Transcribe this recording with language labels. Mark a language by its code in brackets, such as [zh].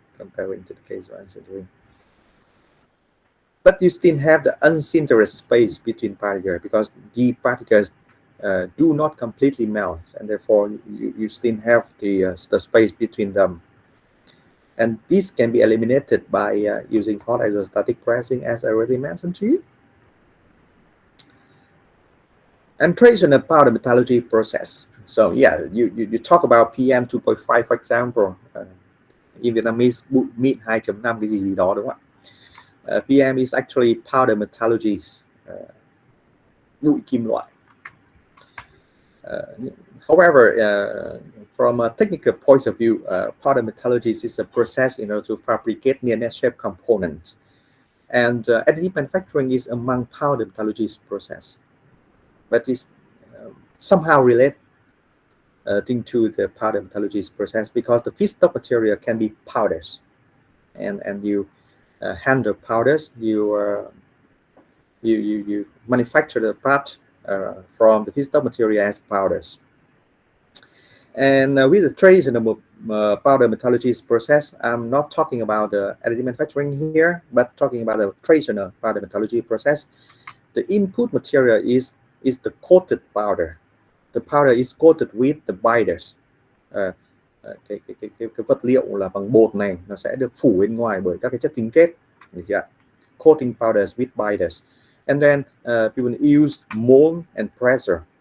[en] Comparing to the case of unsintering. But you still have the unsintered space between particles because the particles do not completely melt, and therefore you still have the space between them. And this can be eliminated by using hot isostatic pressing, as I already mentioned to you. And traditional powder metallurgy process. So yeah, you talk about PM 2.5 for example. In Vietnamese meet 2.5 [vi] cái gì đó đúng không ạ? [en] PM is actually powder metallurgy, [vi] bụi kim loại. [en] However, from a technical point of view, powder metallurgy is a process in order to fabricate near-net shape components. And additive manufacturing is among powder metallurgy's process, but is somehow related to the powder metallurgy's process because the feedstock material can be powders, and you handle powders, you manufacture the part from the feedstock material as powders. And with the traditional powder metallurgy process, I'm not talking about the additive manufacturing here, but talking about the traditional powder metallurgy process. The input material is the coated powder. The powder is coated with the binders. [vi] Cái vật liệu là bằng bột này nó sẽ được phủ bên ngoài bởi các cái chất tinh kết. [en] Coating powders with binders. And then people use mold and pressure.